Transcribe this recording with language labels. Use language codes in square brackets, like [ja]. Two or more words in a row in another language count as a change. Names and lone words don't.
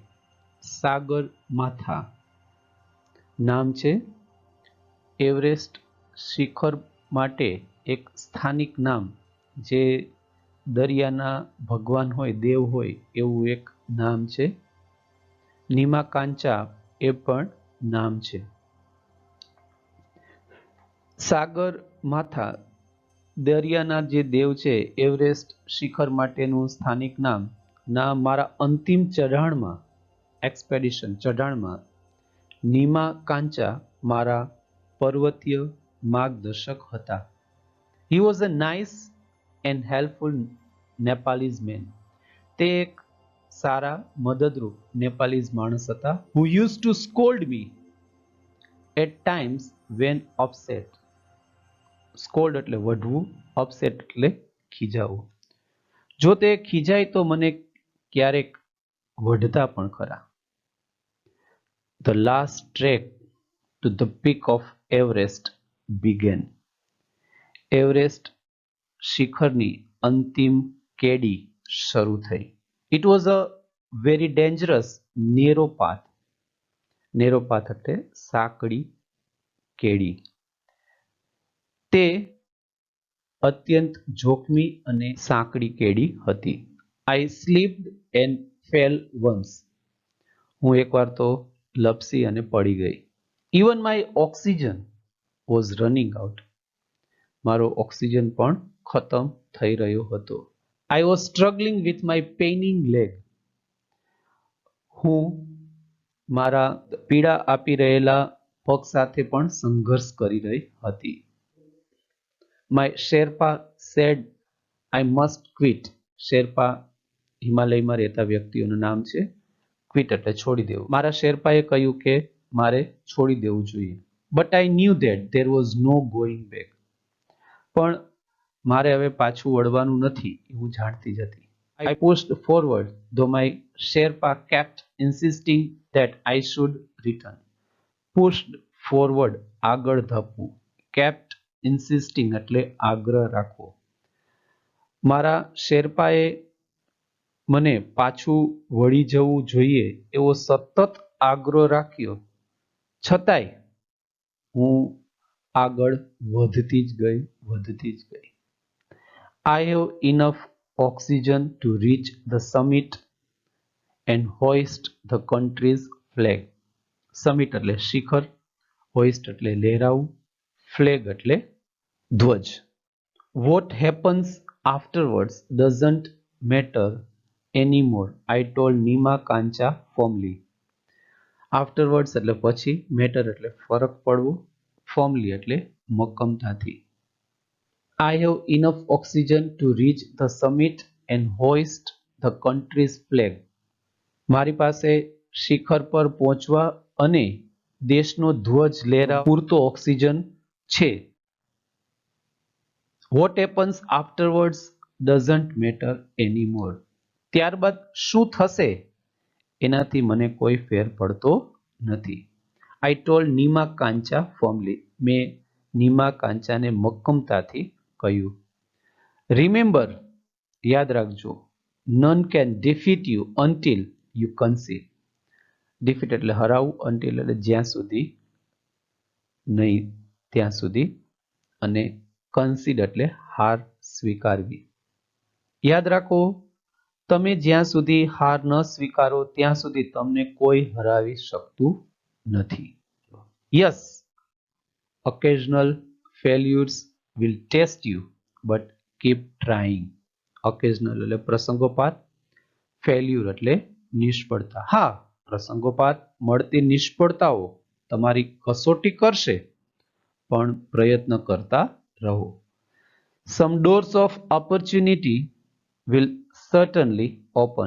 [gu] Sagarmatha નામ છે. એવરેસ્ટ શિખર માટે એક સ્થાનિક નામ, જે દરિયાના ભગવાન હોય, દેવ હોય એવું એક નામ છે. નીમાકાંચા એ પણ નામ છે. સાગર માથા દરિયાના જે દેવ છે, એવરેસ્ટ શિખર માટેનું સ્થાનિક નામ મારા અંતિમ ચઢાણમાં, એક્સપેડિશન ચઢાણમાં, નીમાકાંચા મારા પર્વતીય માર્ગદર્શક હતા. [en] He was a nice and helpful Nepalese man. [gu] તે એક સારા મદદરૂપ નેપાલીઝ માણસ હતા. [en] Who used to scold me. At times when upset. [gu] Scold એટલે વઢવું, upset એટલે ખીજાવું. જો તે ખીજાય તો મને ક્યારેક વઢતા પણ ખરા. [en] The last trek to the peak of Everest began. [gu] એવરેસ્ટ શિખરની અંતિમ કેડી શરૂ થઈ. [en] It was a very dangerous narrow path. Narrow path [gu] એટલે સાંકડી કેડી. તે અત્યંત જોખમી અને સાંકડી કેડી હતી. [en] I slipped and fell once. [gu] હું એકવાર તો લપસી અને પડી ગઈ. [en] Even my oxygen was running out. [gu] મારો ઓક્સિજન પણ ખતમ થઈ રહ્યો હતો. [en] I was struggling with my paining leg. [gu] હું મારા પીડા આપી રહેલા પગ સાથે પણ સંઘર્ષ કરી રહી હતી. [en] My Sherpa said I must quit. [gu] શેરપા હિમાલયમાં રહેતા વ્યક્તિઓનું નામ છે. ક્વિટ એટલે છોડી દેવું. મારા શેરપાએ કહ્યું કે મારે છોડી દેવું જોઈએ. [en] But I knew that there was no going back. [gu] પણ મારે હવે પાછું વળવાનું નથી એ હું જાણતી જ હતી. [en] I pushed forward though my Sherpa kept insisting that I should return. Pushed forward [gu] આગળ ધપવું. [en] Kept insisting [gu] એટલે આગ્રહ રાખવો. મારા શેરપાએ મને પાછું વળી જવું જોઈએ એવો સતત આગ્રહ રાખ્યો, છતાંય હું આગળ વધતી જ ગઈ. [en] I have enough oxygen to reach the summit and hoist the country's flag. [gu] Summit એટલે શિખર, hoist એટલે લહેરાવું, flag એટલે ધ્વજ. [en] What happens afterwards doesn't matter anymore, I told Nima Kancha firmly. [gu] Afterwards એટલે પછી, matter એટલે ફરક પડવો, firmly એટલે મક્કમતાથી. [en] I have enough oxygen to reach the summit and hoist the country's flag. [gu] મારી પાસે શિખર પર પહોંચવા અને દેશનો ધ્વજ લહેરાવવા પૂરતો ઓક્સિજન છે. [en] What happens afterwards doesn't matter anymore. [gu] ત્યારબાદ શું થશે એનાથી મને કોઈ ફેર પડતો નથી. [en] I told Nima Kancha firmly. [gu] મેં નીમા કાંચાને મક્કમતાથી કહ્યું. Remember, યાદ રાખજો, [en] none can defeat you until you concede. [gu] Defeat એટલે હરાવું, until એટલે જ્યાં સુધી નહીં ત્યાં સુધી, અને concede એટલે હાર સ્વીકારવી. યાદ રાખો, તમે જ્યાં સુધી હાર ન સ્વીકારો ત્યાં સુધી તમને કોઈ હરાવી શકતું નથી. [en] Yes, occasional failures will test you, but keep trying. [gu] Occasional એટલે પ્રસંગોપાત, failure એટલે નિષ્ફળતા. હા, પ્રસંગોપાત મળતી નિષ્ફળતાઓ તમારી કસોટી કરશે, પણ પ્રયત્ન કરતા રહો. [en] Some doors of opportunity will certainly open.